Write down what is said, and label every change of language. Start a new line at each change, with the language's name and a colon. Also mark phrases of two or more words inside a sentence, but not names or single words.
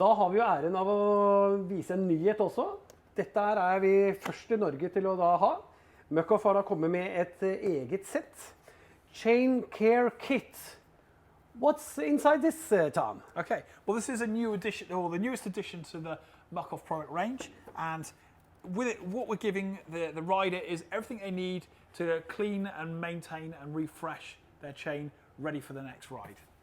Norwegian: Da har vi jo æren av å vise en nyhet også. Dette er vi først i Norge til å da ha. Muc-Off har da kommet med et eget sett.
English: Chain Care Kit. What's inside this, Tom? Okay, well this is a new addition, or the newest addition to the Muc-Off product range, and with it, what we're giving the rider is everything they need to clean and maintain and refresh their chain, ready for the next ride.